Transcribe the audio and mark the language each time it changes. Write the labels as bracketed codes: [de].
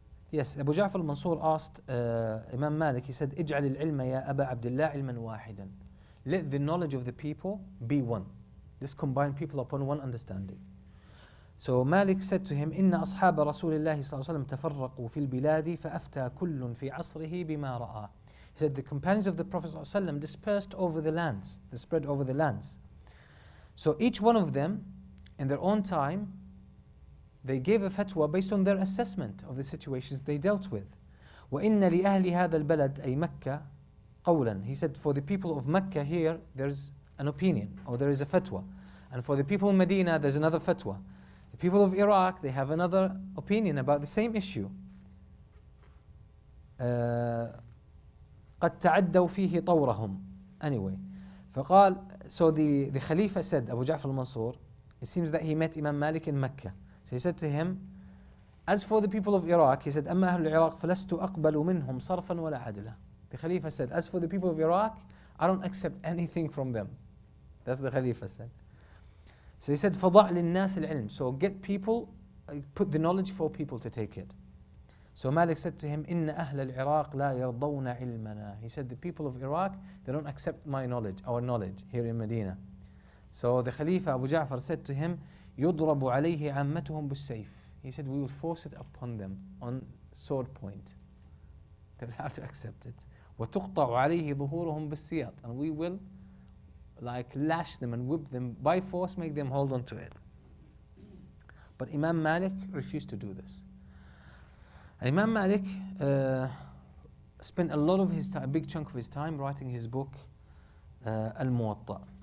[en] Yes, Abu Ja'far al-Mansur asked Imam Malik, he said, [ar] اجعل العلم يا أبا عبد الله علما واحدا. [en] Let the knowledge of the people be one. Just combine people upon one understanding. So Malik said to him, [ar] إن أصحاب رسول الله صلى الله عليه وسلم تفرقوا في البلاد فأفتى كل في عصره بما رأى. [en] He said the companions of the Prophet صلى الله عليه وسلم dispersed over the lands, they spread over the lands. So each one of them, in their own time, they gave a fatwa based on their assessment of the situations they dealt with. [ar] وإن لأهل هذا البلد أي مكة قولا. [en] He said for the people of Mecca here, there's an opinion, or there is a fatwa. And for the people in Medina, there's another fatwa. The people of Iraq, they have another opinion about the same issue. [ar] قد تعدوا فيه طورهم. [en] Anyway, [ar] فقال, [en] so the Khalifa said, Abu Ja'far al-Mansur, it seems that he met Imam Malik in Mecca. So he said to him, as for the people of Iraq, he said, [ar] أما أهل العراق فلست أقبل منهم صرفا ولا عدلا. [en] The Khalifa said, as for the people of Iraq, I don't accept anything from them. That's the Khalifa said. So he said, [ar] فضع للناس العلم. [en] So get people, put the knowledge for people to take it. So Malik said to him, [ar] إن أهل العراق لا يرضون علمنا. [en] He said, the people of Iraq, they don't accept my knowledge, our knowledge here in Medina. So the Khalifa Abu Ja'far said to him, [ar] يضرب عليه عامتهم بالسيف. [en] He said, we will force it upon them on sword point. They will have to accept it. [ar] وتقطع عليه ظهورهم بالسياط. [en] And we will lash them and whip them by force, make them hold on to it. But Imam Malik refused to do this. And Imam Malik spent a lot of his time, a big chunk of his time writing his book Al-Muwatta.